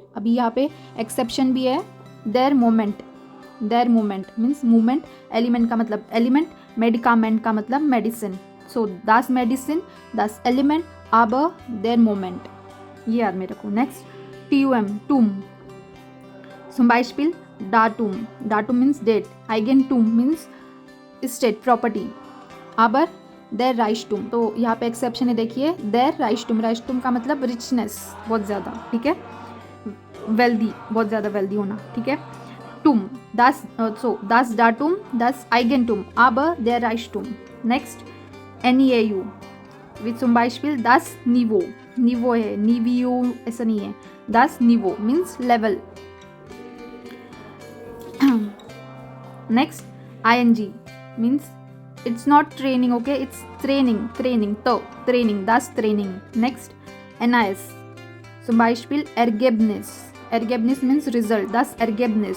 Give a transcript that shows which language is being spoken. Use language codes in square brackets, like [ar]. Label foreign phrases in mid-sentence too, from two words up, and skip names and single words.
[hi] अभी यहाँ पे एक्सेप्शन भी है, [de] der Moment, der Moment [hi] मीन्स मूवमेंट, एलिमेंट का मतलब एलिमेंट, मेडिकामेंट का मतलब मेडिसिन। [de] so das Medizin, das Element, aber der Moment, [hi] ये याद में रखो। नेक्स्ट TUM, टूम, [de] zum Beispiel Datum, Datum [en] means date, [de] Eigentum [en] means estate, property, [de] aber der Reichtum, [hi] तो यहाँ पे एक्सेप्शन है, देखिए [de] der Reichtum, [hi] Reichtum का मतलब रिचनेस, बहुत ज़्यादा, ठीक है, वेल्दी, बहुत ज़्यादा वेल्दी होना, ठीक है। टूम, [de] das, so das Datum, das Eigentum, aber der Reichtum। नेक्स्ट NEAU, wie zum Beispiel das Niveau, Niveau है, Niveau [hi] ऐसा नहीं है, [de] das Niveau [en] means level। Next ING means it's not training, okay, it's training, तो training, das training। Next NIS, [de] zum Beispiel Ergebnis, Ergebnis [en] means result, [de] das Ergebnis।